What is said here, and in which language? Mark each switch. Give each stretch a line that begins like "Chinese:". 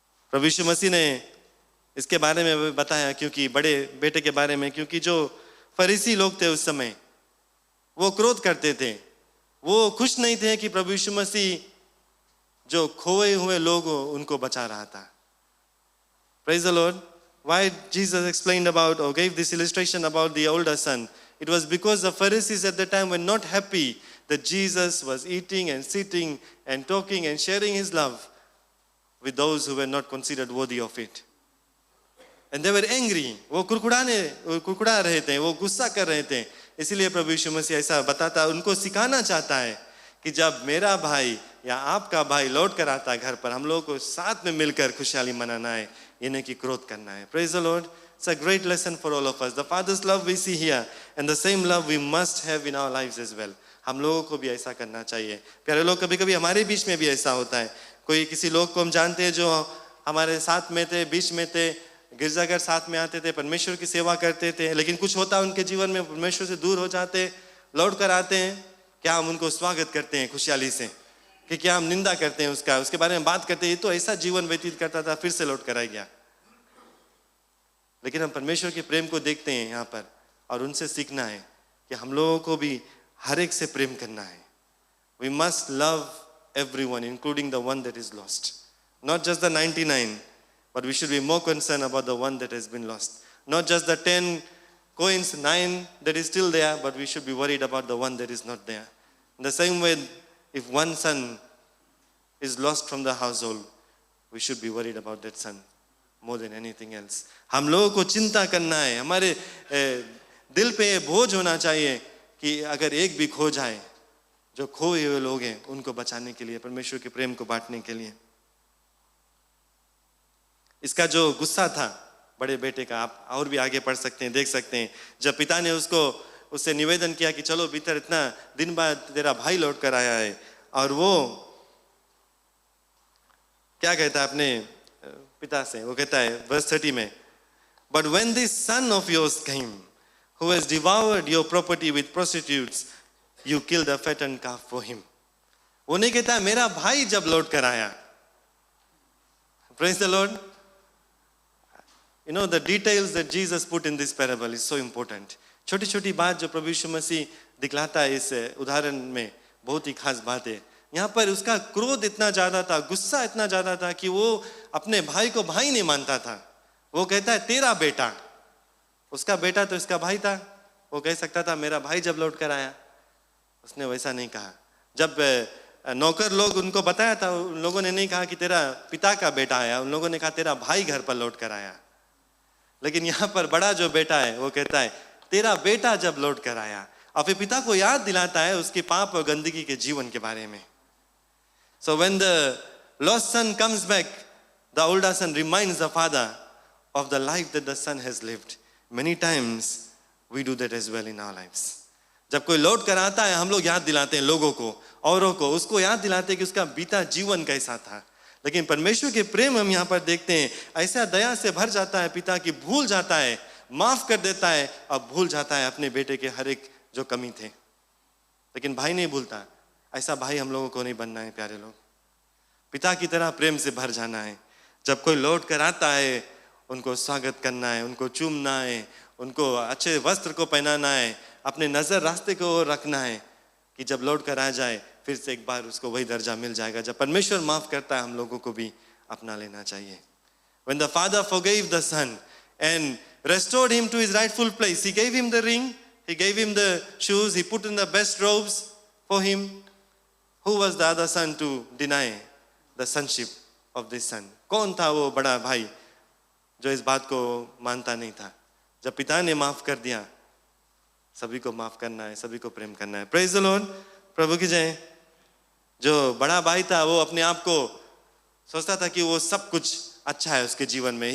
Hindi: प्रभु यीशु मसीह ने इसके बारे में बताया, क्योंकि बड़े बेटे के बारे में, क्योंकि जो फरीसी लोग थे उस समय वो क्रोध करते थे, वो खुश नहीं थे कि प्रभु यीशु मसीह जो खोए हुए लोग उनको बचा रहा था।
English: Praise the Lord. Why Jesus explained about or gave this illustration about the older son? It was because the Pharisees at the time were not happy that Jesus was eating and sitting and talking and sharing his love with those who were not considered worthy of it. And they were angry.
Hindi: वो कुड़कुड़ा रहे थे, वो गुस्सा कर रहे थे। इसीलिए प्रभु यीशु मसीह ऐसा बताता, उनको सिखाना चाहता है कि जब मेरा भाई या आपका भाई लौट कर आता है घर पर, हम लोगों को साथ में मिलकर खुशहाली मनाना है, ये नहीं कि क्रोध करना है।
English: Praise the Lord. It's a great lesson for all of us. The Father's love we see here, and the same love we must have in our lives as well.
Hindi: हम लोगों को भी ऐसा करना चाहिए। प्यारे लोग, कभी कभी हमारे बीच में भी ऐसा होता है। कोई किसी लोग को हम जानते हैं जो हमारे साथ में थे, बीच में थे, गिरजाघर साथ में आते थे, परमेश्वर की सेवा करते थे, लेकिन कुछ होता है उनके जीवन में, परमेश्वर से दूर हो जाते, लौट कर आते हैं। क्या हम उनको स्वागत करते हैं खुशहाली से, कि क्या हम निंदा करते हैं उसका, उसके बारे में बात करते हैं, ये तो ऐसा जीवन व्यतीत करता था, फिर से लौट कर आ गया। लेकिन हम परमेश्वर के प्रेम को देखते हैं यहाँ पर, और उनसे सीखना है कि हम लोगों को भी हर एक से प्रेम करना है।
English: We must love everyone, including the one that is lost. Not just the 99, but we should be more concerned about the one that has been lost. Not just the 10 coins, 9 that is still there, but we should be worried about the one that is not there. In the same way, if one son is lost from the household, we should be worried about that son more than anything else.
Hindi: हम लोगों को चिंता करना है, हमारे दिल पे बोझ होना चाहिए कि अगर एक भी खो जाए, जो खोए हुए लोग हैं उनको बचाने के लिए, परमेश्वर के प्रेम को बांटने के लिए। इसका जो गुस्सा था बड़े बेटे का, आप और भी आगे पढ़ सकते हैं, देख सकते हैं। जब पिता ने उससे निवेदन किया कि चलो भीतर, इतना दिन बाद तेरा भाई लौट कर आया है, और वो क्या कहता है अपने पिता से, वो कहता है वर्स 30 में,
English: But when this son of yours came, who has devoured your property with prostitutes, you killed a fattened calf for him.
Hindi: वो नहीं कहता मेरा भाई जब लौट कर आया।
English: Praise the Lord. You know, the details that Jesus put in this parable is so important.
Hindi: छोटी छोटी बात जो प्रभु यीशु मसीह दिखलाता है इस उदाहरण में, बहुत ही खास बात है। यहाँ पर उसका क्रोध इतना ज्यादा था, गुस्सा इतना ज्यादा था कि वो अपने भाई को भाई नहीं मानता था। वो कहता है तेरा बेटा, उसका बेटा तो इसका भाई था। वो कह सकता था मेरा भाई जब लौट कर आया, उसने वैसा नहीं कहा। जब नौकर लोग उनको बताया था, उन लोगों ने नहीं कहा कि तेरा पिता का बेटा आया, उन लोगों ने कहा तेरा भाई घर पर लौट कर आया। लेकिन यहाँ पर बड़ा जो बेटा है वो कहता है तेरा बेटा जब लौट कर आया, और फिर पिता को याद दिलाता है उसके पाप और गंदगी के जीवन के बारे में।
English: So when the lost son comes back, the older son reminds the father of the life that the son has lived. Many times we do that as well in our lives.
Hindi: जब कोई लौट कर आता है, हम लोग याद दिलाते हैं लोगों को, औरों को, उसको याद दिलाते हैं कि उसका बीता जीवन कैसा था। लेकिन परमेश्वर के प्रेम हम यहाँ पर देखते हैं, ऐसा दया से भर जाता है पिता की, भूल जाता है, माफ कर देता है, अब भूल जाता है अपने बेटे के हर एक जो कमी थे। लेकिन भाई नहीं भूलता। ऐसा भाई हम लोगों को नहीं बनना है प्यारे लोग। पिता की तरह प्रेम से भर जाना है। जब कोई लौट कर आता है, उनको स्वागत करना है, उनको चूमना है, उनको अच्छे वस्त्र को पहनाना है, अपने नजर रास्ते को रखना है कि जब लौट कर आ जाए फिर से एक बार उसको वही दर्जा मिल जाएगा। जब परमेश्वर माफ करता है, हम लोगों को भी अपना लेना चाहिए।
English: When the father forgave the son and restored him to his rightful place, he gave him the ring, he gave him the shoes, he put in the best robes for him. Who was the other son to deny the sonship of this son?
Hindi: कौन था वो बड़ा भाई जो इस बात को मानता नहीं था? जब पिता ने माफ कर दिया, सभी को माफ करना है, सभी को प्रेम करना है।
English: Praise the Lord.
Hindi: प्रभु की जय। जो बड़ा भाई था वो अपने आप को सोचता था कि वो सब कुछ अच्छा है उसके जीवन में।